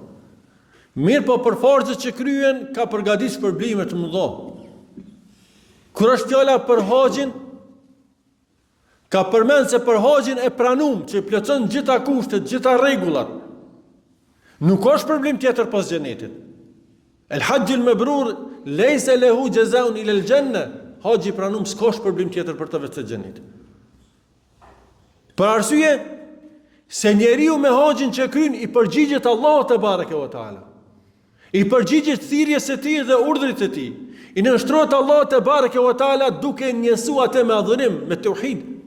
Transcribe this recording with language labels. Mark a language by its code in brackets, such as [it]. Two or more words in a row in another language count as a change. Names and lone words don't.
[sq] Mirë po për farzët që kryhen ka përgatitur shpërblime të mëdha. Kur është fjala për haxhin, ka përmend se për haxhin e pranum që plotson gjitha kushtet, gjitha rregullat. Nuk ka shpërblim tjetër pas xhenetit. [ar] الحج المبرور ليس له جزاء إلا الجنة. [sq] Haxhi pranum s'ka shpërblim tjetër për të vetë xhenetit. Për arsye se njeriu me haxhin që kryen i përgjigjet Allahut [ar] تبارك وتعالى. [sq] I përgjigjet thirrjes së tij dhe urdhrit të tij. I nënshtrohet Allahut [ar] تبارك وتعالى [sq] duke njësuar atë me adhurim, me tauhid.